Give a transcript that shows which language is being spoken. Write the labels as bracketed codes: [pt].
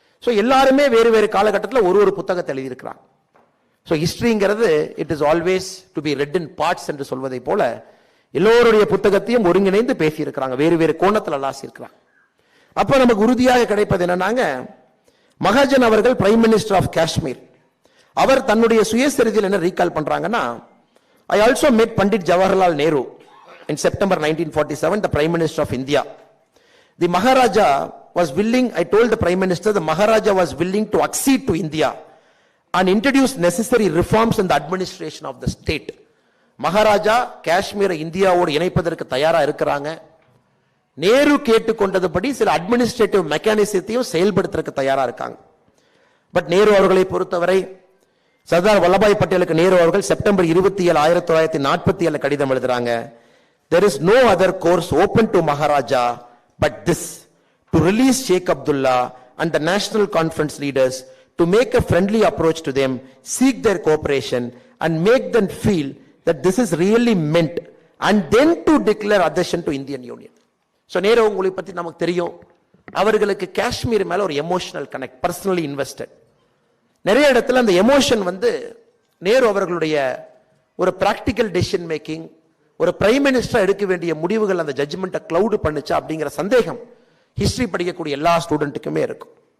[ta] So எல்லாருமே வேறு வேறு காலகட்டத்தில் ஒரு ஒரு புத்தகத்தை எழுதியிருக்கிறாங்க. So ஹிஸ்டரிங்கிறது [en] it is always to be read in parts [ta] என்று சொல்வதை போல எல்லோருடைய புத்தகத்தையும் ஒருங்கிணைந்து பேசியிருக்கிறாங்க, வேறு வேறு கோணத்தில் அலாசியிருக்கிறாங்க. அப்ப நமக்கு உறுதியாக கிடைப்பது என்னன்னாங்க, மகாஜன் அவர்கள் பிரைம் மினிஸ்டர் ஆஃப் காஷ்மீர். அவர் தன்னுடைய சுயசரிதையில் என்ன ரீகால் பண்றாங்கன்னா, [en] I also met Pandit Jawaharlal Nehru in September 1947, the Prime Minister of India. The Maharaja was willing, I told the Prime Minister, the Maharaja was willing to accede to India and introduce necessary reforms in the administration of the state. [ta] Maharaja காஷ்மீரை இந்தியாவோடு இணைப்பதற்கு தயாரா இருக்கிறாங்க. நேரு கேட்டுக்கொண்டதுபடி சில administrative மெக்கானிசத்தையும் செயல்படுத்துறதுக்கு தயாரா இருக்காங்க. But Nehru அவர்களை பொறுத்தவரை சர்தார் வல்லபாய் பட்டேலுக்கு நேரு அவர்கள் செப்டம்பர் 27, 1947 கடிதம் எழுதுறாங்க. [en] There is no other course open to Maharaja but this, to release Sheikh Abdullah and the National Conference leaders, to make a friendly approach to them, seek their cooperation and make them feel that this is really meant, and then to declare adhesion to Indian Union. [ta] So Nehru உங்களை பத்தி நமக்கு தெரியும், அவர்களுக்கு காஷ்மீர் மேல ஒரு emotional connect, personally invested. நிறைய இடத்துல அந்த எமோஷன் நேரு அவர்களுடைய ஒரு பிராக்டிக்கல் டெசிஷன் மேக்கிங், ஒரு பிரைம் மினிஸ்டர் எடுக்க வேண்டிய முடிவுகள் அந்த ஜட்ஜ்மெண்ட்டை கிளவுட் பண்ணுச்சா அப்படிங்கிற சந்தேகம் ஹிஸ்டரி படிக்கக்கூடிய எல்லா ஸ்டூடெண்ட்டுக்குமே இருக்கும்.